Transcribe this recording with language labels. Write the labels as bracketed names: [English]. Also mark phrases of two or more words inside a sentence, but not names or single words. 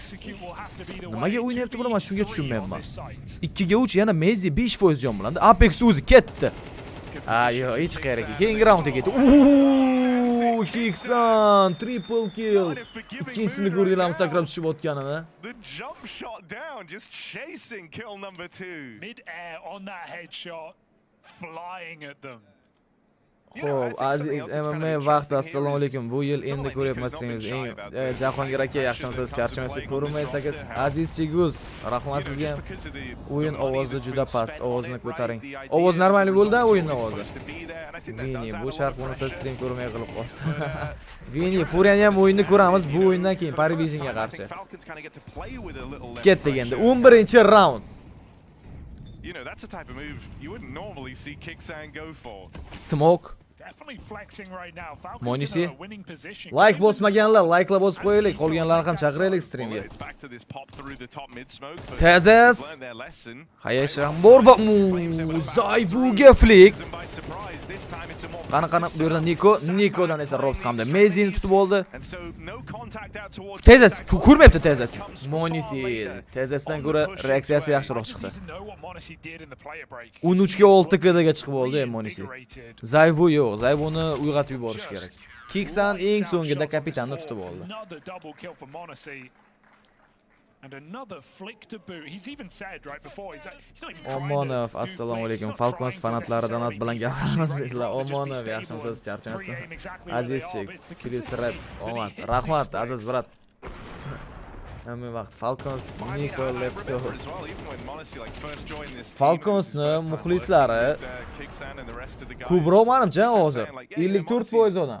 [Uzbek] Nimaga o'ynayapti bular, men shunga tushunmayapman. 2 ga 3 yana Mezi 5% jon bilandi. Apex o'zi ketdi. Yo'q, hech qayerga. Keyingi raundga ketdi. [English] Kiksan triple kill. [Uzbek] Ikkinchisini ko'rdinglarmi sakrab tushib o'tganini? [English] The jump shot down, just chasing kill number 2. Mid-air on that headshot, flying at them. [Uzbek] Xo'p, aziz MMA vaqti, assalomu alaykum. Bu yil endi ko'ryapmasingiz. Jahongir aka, yaxshimisiz? Charchamaysiz, ko'rinmaysiz. Aziz Chiguz, rahmat sizga. O'yin ovozi juda past. Ovozni ko'taring. Ovoz normalniy bo'ldi, o'yin ovozi. Vini, bu Sharh bo'lmasa stream ko'rmay qolib qoldi. Vini, Furiani ham o'yinni ko'ramiz. Bu o'yindan keyin Parivisionga qarshi. Ketdik endi. 11-raund. [English] You know, that's a type of move you wouldn't normally see Kiksan go for. Smoke. Definitely flexing right now. Falcons Monisi. in a winning position. [Uzbek] Like bosmaganlar, like'la bosib qo'yaylik. Qolganlarni ham chaqiraylik streamga. Tezes. Hayash ham bor va Zayvuga flick. Qani bu yerda Nikodan esa Robs hamda Mezini tutib oldi. Tezes ko'rmayapti Tezes. Monisi Tezesdan ko'ra reaksiyasi yaxshiroq chiqdi. 13 ga 6 kdga chiqib oldi Monisi. Zayvu yo'q, Zayvuni uyg'otib yuborish kerak. Kiksan eng so'ngida kapitanni tutib oldi. [English] And another flick to boot. He's even said right before he's not even trying. [Uzbek] Omonov, assalomu alaykum. Falcons fanatlaridan at bilan gapiramiz dedilar. Omonov, yaxshimisiz? Charchamaysiz? Azizchik, Kirisrab, omad. Rahmat, aziz brat. Hamma vaqt Falcons, Nico, [English] let's go. [Uzbek] Falconsni muxlislari ko'proq menimcha hozir 54% ona.